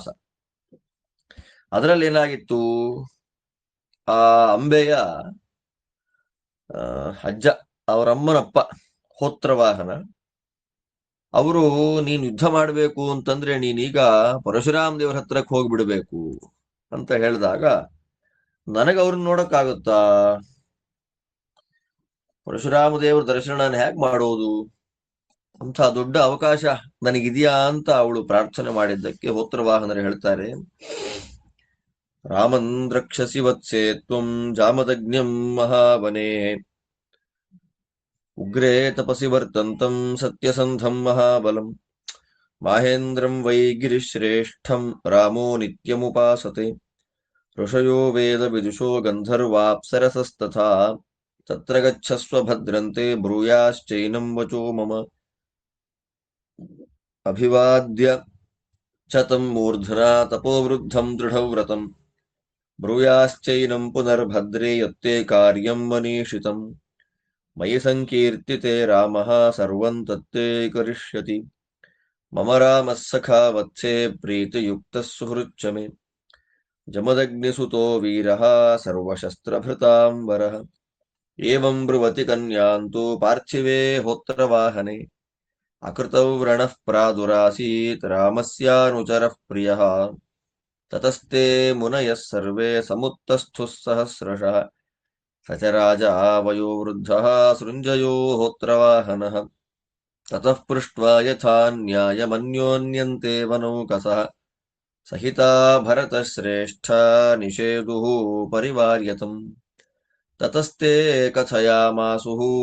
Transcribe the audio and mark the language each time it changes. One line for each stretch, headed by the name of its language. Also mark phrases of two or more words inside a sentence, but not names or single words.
Kannada: ಅದರಲ್ಲಿ ಏನಾಗಿತ್ತು, ಆ ಅಂಬೆಯ ಅಜ್ಜ, ಅವರಮ್ಮನಪ್ಪ ಹೋತ್ರವಾಹನ, ಅವರು ನೀನ್ ಯುದ್ಧ ಮಾಡಬೇಕು ಅಂತಂದ್ರೆ ನೀನೀಗ ಪರಶುರಾಮ ದೇವರ ಹತ್ರಕ್ಕೆ ಹೋಗ್ಬಿಡ್ಬೇಕು ಅಂತ ಹೇಳಿದಾಗ, ನನಗೆ ಅವ್ರನ್ನ ನೋಡಕ್ಕಾಗುತ್ತಾ? ಪರಶುರಾಮ ದೇವರ ದರ್ಶನ ನಾನು ಹೇಗೆ ಮಾಡೋದು? ಅಂತ ದೊಡ್ಡ ಅವಕಾಶ ನನಗಿದೆಯಾ ಅಂತ ಅವಳು ಪ್ರಾರ್ಥನೆ ಮಾಡಿದ್ದಕ್ಕೆ ಹೋತ್ರವಾಹನರು ಹೇಳ್ತಾರೆ,
Sanskrit: ರಾಮನ್ ರಕ್ಷಸಿ ವತ್ಸೆ ತ್ವಂ ಜಾಮದಗ್ನ್ಯಂ ಮಹಾವನೇ ಉಗ್ರೇ ತಪಸಿ ವರ್ತಂತಂ ಸತ್ಯಸಂಧಂ ಮಹಾಬಲಂ ಮಾಹೇಂದ್ರಂ ವೈ ಗಿರಿಶ್ರೇಷ್ಠಂ ರಾಮೋ ನಿತ್ಯಮುಪಾಸತೆ ಋಷಯೋ ವೇದ ವಿದುಷೋ ಗಂಧರ್ವಾಪ್ಸರಸಸ್ತಥಾ ತತ್ರ ಗಚ್ಚಸ್ವ ಭದ್ರಂತೆ ಬ್ರೂಯಾಶ್ಚೈನಂ ವಚೋ ಮಮ ಅಭಿವಾದ್ಯ ಚ ತಂ ಮೂರ್ಧನಾ ತಪೋವೃದ್ಧಂ ದೃಢವ್ರತಂ ಬ್ರೂಯಾಶ್ಚೈನಂ ಪುನರ್ಭದ್ರೇ ಯತ್ತೇ ಕಾರ್ಯಂ ಮನೀಷಿತಂ ಮಯಿ ಸಂಕೀರ್ತಿತೆ ರಾಮಃ ಸರ್ವಂ ತತ್ತೇ ಕರಿಷ್ಯತಿ ಮಮ ರಾಮಃ ಸಖಾ ವತ್ಸೇ ಪ್ರೀತಿಯುಕ್ತಃ ಸುಹೃಚ್ಚ ಮೇ ಜಮದಗ್ನಿಸುತೋ ವೀರಃ ಸರ್ವಶಸ್ತ್ರಭೃತಾಂಬರಃ ಏವಂ ಬ್ರುವತಿ ಕನ್ಯಾಂತು ಪಾರ್ಥಿವೇ ಹೋತ್ರವಾಹನೆ ಅಕೃತೌ ವ್ರಣಃ ಪ್ರಾದುರಾಸೀತ್ ರಾಮಸ್ಯಾನುಚರಃ ಪ್ರಿಯಃ ತತಸ್ತೆ ಮುನಯಃ ಸರ್ವೇ ಸಮುತ್ತಸ್ಥುಃ ಸಹಸ್ರಶಃ ಸ ಚ ರಾಜಾ ವಯೋವೃದ್ಧಃ ಸೃಂಜಯೋ ಹೋತ್ರವಾಹನಃ ತತಃ ಪೃಷ್ಟ್ವಾ ಯಥಾ ನ್ಯಾಯಮನ್ಯೋನ್ಯಂತೆ ವನೌಕಸಃ ಸಹಿತಾ ಭರತಶ್ರೇಷ್ಠ ನಿಷೇದುಃ ಪರಿವಾರ್ಯತಂ ತತಸ್ತೆ ಕಥಯಾಮಾಸುಃ